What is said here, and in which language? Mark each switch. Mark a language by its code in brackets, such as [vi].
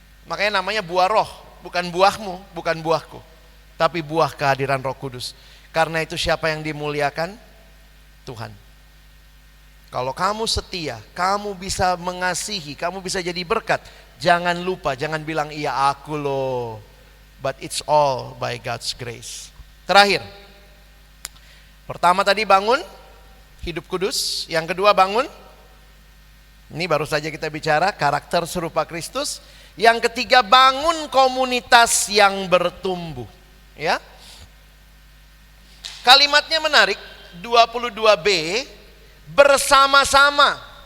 [id] Makanya namanya buah roh, bukan buahmu, bukan buahku, tapi buah kehadiran Roh Kudus. Karena itu siapa yang dimuliakan? Tuhan. Kalau kamu setia, kamu bisa mengasihi, kamu bisa jadi berkat. Jangan lupa, jangan bilang iya aku loh. [en] But it's all by God's grace. [id] Terakhir, pertama tadi bangun hidup kudus. Yang kedua bangun, ini baru saja kita bicara karakter serupa Kristus. Yang ketiga bangun komunitas yang bertumbuh. Ya, kalimatnya menarik, 22b, bersama-sama.